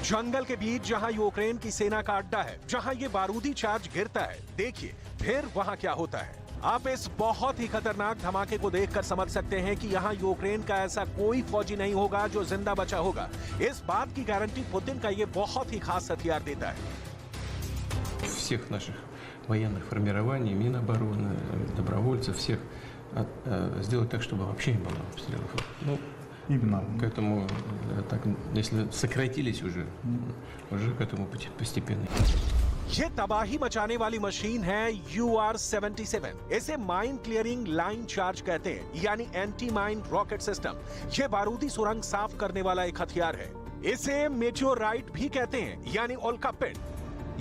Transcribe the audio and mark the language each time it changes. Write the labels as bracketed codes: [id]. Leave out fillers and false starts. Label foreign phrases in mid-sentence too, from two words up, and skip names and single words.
[hi] जंगल के बीच जहां यूक्रेन की सेना का अड्डा है, जहां ये बारूदी चार्ज गिरता है, देखिए फिर वहां क्या होता है। आप इस बहुत ही खतरनाक धमाके को देखकर समझ सकते हैं कि यहाँ यूक्रेन का ऐसा कोई फौजी नहीं होगा जो जिंदा बचा होगा। इस बात की गारंटी पुतिन का ये बहुत ही खास हथियार देता है। [ru] Всех наших военных формирований, Минобороны, добровольцев, всех сделать так, чтобы вообще не было обстрелов. Ну, именно к этому, так, если сократились уже к этому постепенно. [hi] ये तबाही मचाने वाली मशीन है UR-77। इसे [en] mine clearing line charge [hi] कहते हैं, यानी [en] anti mine rocket system. [hi] ये बारूदी सुरंग साफ करने वाला एक हथियार है। इसे मेटियोराइट भी कहते हैं, यानी उल्का पिंड।